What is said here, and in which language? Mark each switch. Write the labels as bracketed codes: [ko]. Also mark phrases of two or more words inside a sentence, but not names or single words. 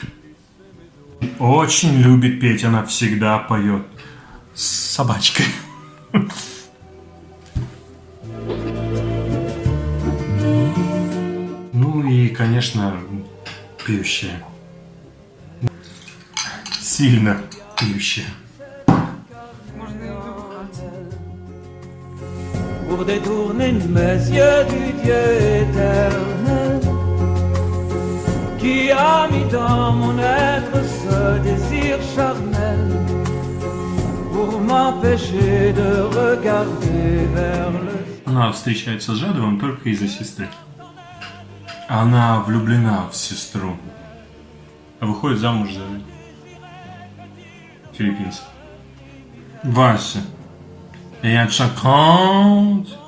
[ru] Очень любит петь, она всегда поет с собачкой. Ну и, конечно, пьющая. Сильно пьющая. [fr] Pour détourner mes yeux du Dieu éternel qui a mis dans mon être ce désir charnel pour m'empêcher de regarder vers le... [ru] Она встречается с Жадовым только из-за сестры. Она влюблена в сестру, а выходит замуж за филиппинца. Вася. Я чакант.